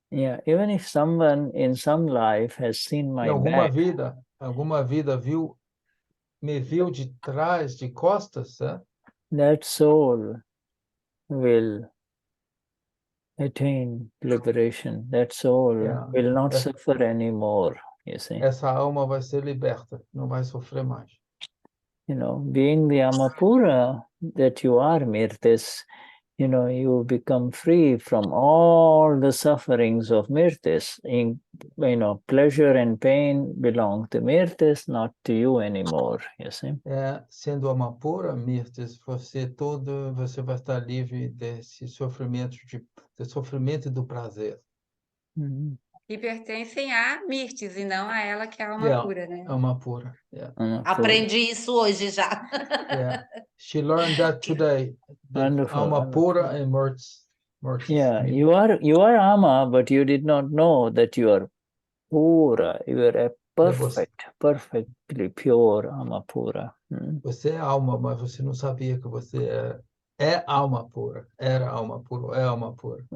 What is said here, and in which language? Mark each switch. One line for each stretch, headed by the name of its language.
English: Yeah, even if someone in some life has seen my back.
Portuguese: Alguma vida me viu de trás, de costas,
English: that soul will attain liberation. That soul will not suffer anymore. You see.
Portuguese: Essa alma vai ser liberta, não vai sofrer mais.
English: You know, being the Amapura that you are, Mirtes, you know, you become free from all the sufferings of Mirtes. You know, pleasure and pain belong to Mirtes, not to you anymore, you see.
Portuguese: Sendo Amapura, Mirtes, você vai estar livre desse sofrimento, do sofrimento e do prazer. Que pertencem a Mirtes e não a ela, que é a alma pura, né? Alma pura. Aprendi isso hoje já.
English: She learned that today. Wonderful.
Portuguese: Alma pura and Mirtes.
English: Yeah, you are Ama, but you did not know that you are pura. You are a perfectly pure Ama pura.
Portuguese: Você é alma, mas você não sabia que você é alma pura. Era alma pura, é alma pura.